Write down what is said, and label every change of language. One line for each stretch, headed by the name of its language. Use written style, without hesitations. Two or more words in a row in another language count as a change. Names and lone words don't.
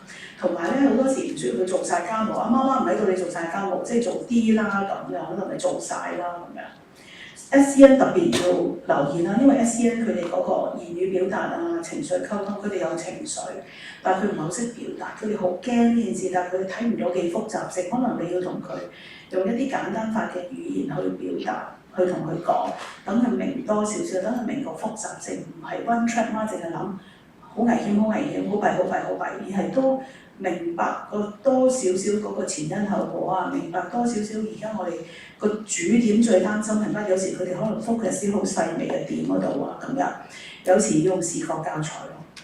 Cantonese: 同埋咧好多時唔需要佢做晒家務啊，媽媽唔喺度你做晒家務，即係做啲啦咁樣，可能你做晒啦咁樣。SEN 特別要留意啦，因為 SEN 佢哋嗰個言語表達啊、情緒溝通，佢哋有情緒，但係佢唔係好識表達，佢哋好驚呢件事，但係佢哋睇唔到幾複雜性，可能你要同佢用一啲簡單化嘅語言去表達，去同佢講，等佢明多少少，等佢明個複雜性，唔係
English: one track mind，
Cantonese: 淨係諗好危險、好危險、好弊、好弊、好弊，而係都明白個多少少嗰個前因後果啊，明白多少少而家我哋個主點最擔心係乜？有時佢哋可能 focus 啲好細微嘅點嗰度啊，咁樣有時要用視覺教材咯。